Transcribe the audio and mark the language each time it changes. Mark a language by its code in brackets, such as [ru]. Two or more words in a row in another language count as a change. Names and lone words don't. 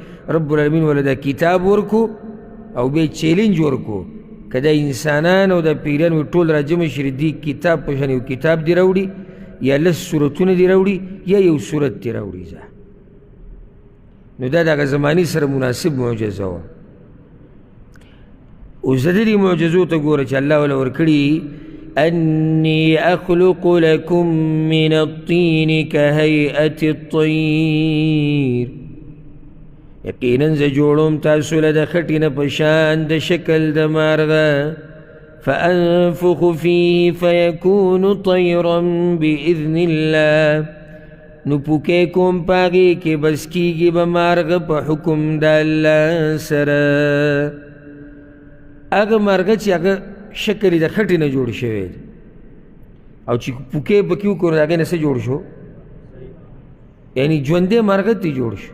[ar] رب العالمین [ps] وله دا کتاب ورکو او بیا چیلنج ورکو که دا انسانان او دا پیران وي ټول راجمع شي دې کتاب په شان یو کتاب دې راوړي، یا لس صورتونه دې راوړي، یا یو صورت دې راوړي. نو دا دغه زمانې سره مناسب معجزه وه. اوس د دې معجزو ته ګوره چې الله وله ورکړي [ar] أني أخلق لكم من الطين كهيئة الطير، [ps] یقیناً زه جوړوم تاسو له د خټې نه په شان د شکل د مارغه، [ar] فأنفخ فيه فيكون طيرا بإذن الله، [ps] نو پوکې کوم پاغې کې بس کېږي به مارغه په حکم د الله سره. هغه مارغه چې هغه شکل د خټې نه جوړ شوی دی او چې پوکې پکې وکړو د هغې نه څه جوړ شو، یعنی ژوندی مارغه ترې جوړ شو.